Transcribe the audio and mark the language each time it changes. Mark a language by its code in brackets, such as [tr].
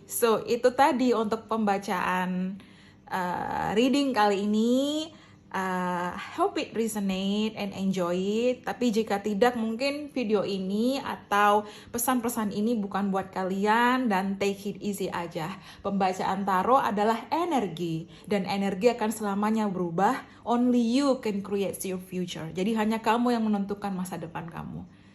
[id] So itu tadi untuk pembacaan reading kali ini. [en] Hope it resonate and enjoy it. [id] Tapi jika tidak, mungkin video ini atau pesan-pesan ini bukan buat kalian dan [en] take it easy [id] aja. Pembacaan tarot adalah energi dan energi akan selamanya berubah. [en] Only you can create your future. [id] Jadi hanya kamu yang menentukan masa depan kamu.